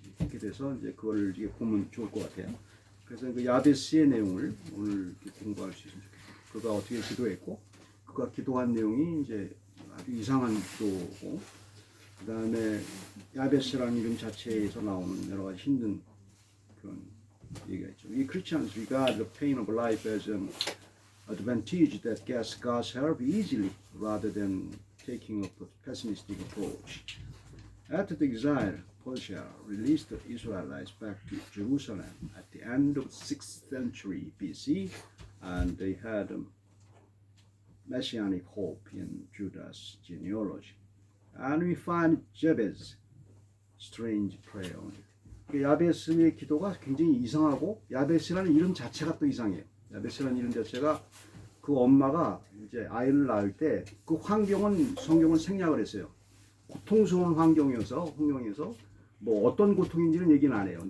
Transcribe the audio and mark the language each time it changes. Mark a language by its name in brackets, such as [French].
[Korean] 그렇게 돼서 이제 그걸 이제 보면 좋을 것 같아요. 그래서 그 야베스의 내용을 오늘 공부할 수 있으면 좋겠어요. 그가 어떻게 기도했고, 그가 기도한 내용이 이제 아주 이상한 기도고, 그 다음에 야베스라는 이름 자체에서 나오는 여러 가지 힘든 그런 얘기가 있죠. [English] We Christians regard the pain of life as an advantage that gets God's help easily rather than taking a pessimistic approach. After the exile, Persia released the Israelites back to Jerusalem at the end of the 6th century BC, and they had a messianic hope in Judah's genealogy. And we find Jabez's strange prayer on it. [Korean] 야베스의 기도가 굉장히 이상하고, 야베스라는 이름 자체가 또 이상해요. 야베스라는 이름 자체가 그 엄마가 이제 아이를 낳을 때 그 환경은 성경은 생략을 했어요. 고통스러운 환경에서 뭐 어떤 고통인지는 얘기는 안 해요.